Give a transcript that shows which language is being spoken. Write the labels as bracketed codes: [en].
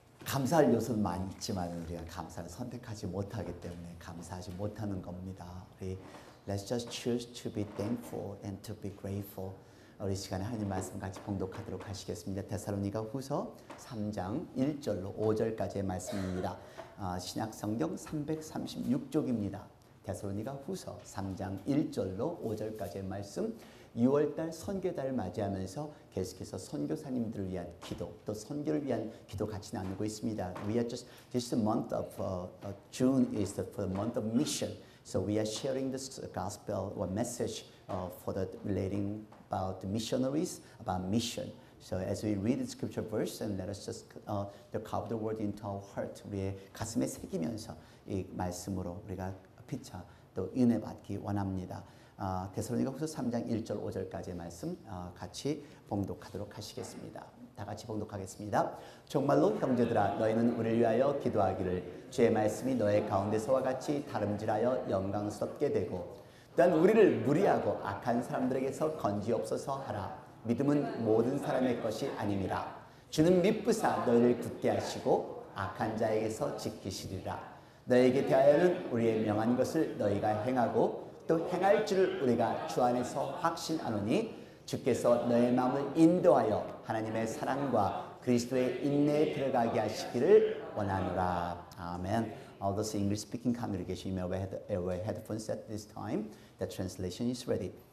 [ko] 감사할 요소는 많이 있지만 우리가 감사를 선택하지 못하기 때문에 감사하지 못하는 겁니다. 우리 [en] Let's just choose to be thankful and to be grateful. [ko] 우리 시간에 하나님 말씀 같이 봉독하도록 하시겠습니다. 데살로니가 후서 3장 1절로 5절까지의 말씀입니다. 신약 성경 336쪽입니다. 데살로니가 후서 3장 1절로 5절까지의 말씀. 6월달 선교달을 맞이하면서 계속해서 선교사님들을 위한 기도, 또 선교를 위한 기도 같이 나누고 있습니다. [en] We are just this month of June is the month of mission. So we are sharing this gospel or message for the relating about the missionaries, about mission. So as we read the scripture verse, and let us just carve the word into our heart. [ko] 우리의 가슴에 새기면서 이 말씀으로 우리가 피차 또 은혜 받기 원합니다. 데살로니가 후서 3장 1절 5절까지의 말씀 같이 봉독하도록 하시겠습니다. 다 같이 봉독하겠습니다. 정말로 형제들아 너희는 우리를 위하여 기도하기를 주의 말씀이 너희 가운데서와 같이 다름질하여 영광스럽게 되고 또한 우리를 무리하고 악한 사람들에게서 건지옵소서 하라. 믿음은 모든 사람의 것이 아님이라. 주는 미쁘사 너희를 굳게 하시고 악한 자에게서 지키시리라. 너희에게 대하여는 우리의 명한 것을 너희가 행하고 또 행할 줄을 우리가 주 안에서 확신하노니 주께서 너의 마음을 인도하여 하나님의 사랑과 그리스도의 인내에 들어가게 하시기를 원하노라. 아멘. [en] All those English-speaking congregation, you may wear headphones at this time. The translation is ready.